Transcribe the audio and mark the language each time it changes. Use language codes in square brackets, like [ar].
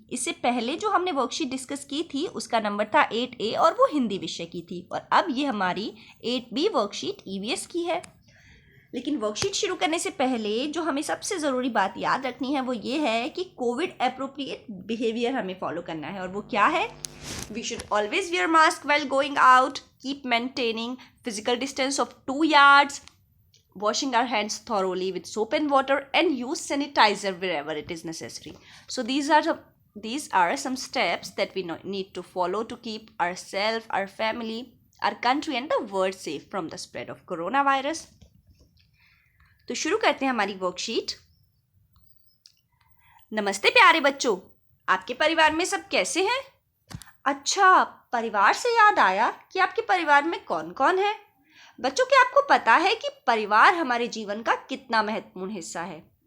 [hi] इससे पहले जो हमने वर्कशीट डिस्कस की थी उसका नंबर था 8A और वो हिंदी विषय की थी, और अब ये हमारी 8B वर्कशीट ईवीएस की है। लेकिन वर्कशीट शुरू करने से पहले जो हमें सबसे ज़रूरी बात याद रखनी है वो ये है कि कोविड एप्रोप्रिएट बिहेवियर हमें फॉलो करना है। और वो क्या है? [en] We should always wear mask while going out, keep maintaining physical distance of 2 yards, washing our hands thoroughly with soap and water, and use sanitizer wherever it is necessary. So these are some steps that we need to follow to keep ourselves, our family, our country and the world safe from the spread of coronavirus. [hi] तो शुरू करते हैं हमारी worksheet. नमस्ते प्यारे बच्चों, आपके परिवार में सब कैसे हैं? अच्छा, परिवार से याद आया कि आपके परिवार में कौन कौन है? बच्चों, क्या आपको पता है कि परिवार हमारे जीवन का कितना महत्वपूर्ण हिस्सा है?